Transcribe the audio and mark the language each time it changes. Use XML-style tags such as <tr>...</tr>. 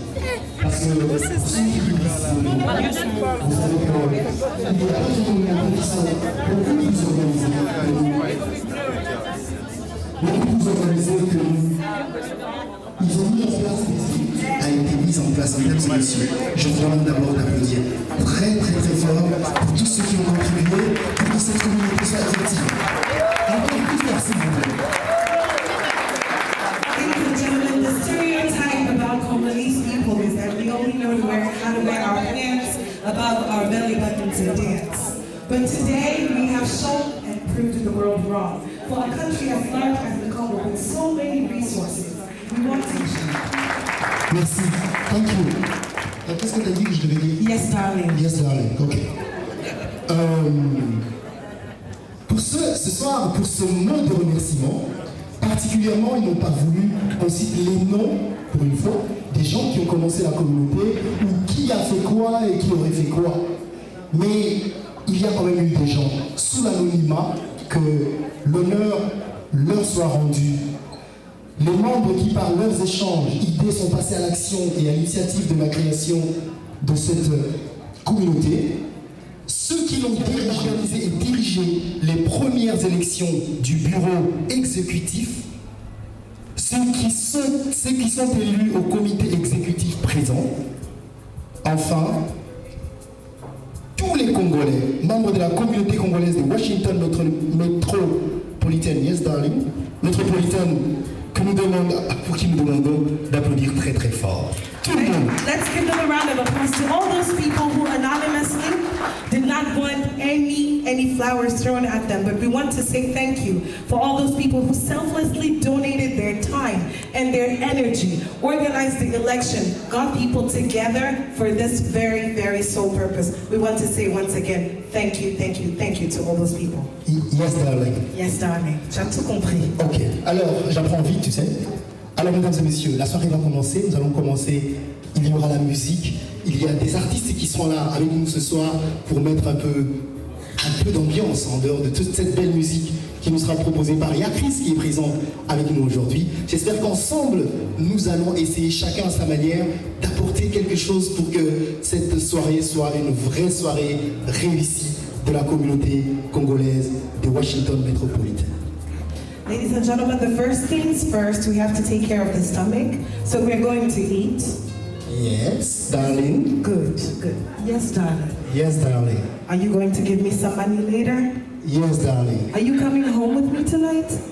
<fr>Ils ont mis en place a été mise en place, mesdames et messieurs. Je vous demande d'abord d'applaudir très fort pour tous ceux qui ont contribué pour que cette communauté soit effective. Encore plus merci, s'il vous plaît.</fr> <en>Ladies and gentlemen, the stereotype about Congolese people is that we only know how to wear our pants above our belly buttons and dance. But today we have shown and proved to the world wrong. For a country as large as the Congo with so many resources, we want to</en> <fr>Merci.</fr> <en>Thank you.</en> <fr>Qu'est-ce que tu as dit que je devais dire?</fr> <en>Yes, darling. Yes, darling. Ok.</en> <fr>Pour ce soir, pour ce mot de remerciement, particulièrement, ils n'ont pas voulu qu'on cite les noms, pour une fois, des gens qui ont commencé la communauté, ou qui a fait quoi et qui aurait fait quoi. Mais il y a quand même eu des gens, sous l'anonymat, que l'honneur leur soit rendu. Les membres qui, par leurs échanges, idées, sont passés à l'action et à l'initiative de la création de cette communauté. Ceux qui l'ont organisé et dirigé les premières élections du bureau exécutif, ceux qui sont élus au comité exécutif présent, enfin, tous les Congolais, membres de la communauté congolaise de Washington métropolitaine,</fr> <en>yes darling,</en> <fr>métropolitaine, pour qui nous demandons d'applaudir très fort. Tout le monde.</fr> <en>Let's give them a round of applause to all those people who anonymously did not want any flowers thrown at them, but we want to say thank you for all those people who selflessly donated their time and their energy, organized the election, got people together for this very sole purpose. We want to say once again, thank you to all those people. Yes, darling. Yes, darling.</en> <fr>J'ai tout compris. Ok, alors j'apprends vite, tu sais. Alors, mesdames et messieurs, la soirée va commencer. Nous allons commencer. Il y aura la musique. Il y a des artistes qui sont là avec nous ce soir pour mettre un peu d'ambiance en dehors de toute cette belle musique qui nous sera proposée par Yakris qui est présent avec nous aujourd'hui. J'espère qu'ensemble, nous allons essayer chacun à sa manière d'apporter quelque chose pour que cette soirée soit une vraie soirée réussie de la communauté congolaise de Washington métropolitaine.</fr> <en>Ladies and gentlemen, the first things first, we have to take care of the stomach. So we're going to eat. Yes, darling. Good. Yes, darling. Yes, darling. Are you going to give me some money later? Yes, darling. Are you coming home with me tonight?</en>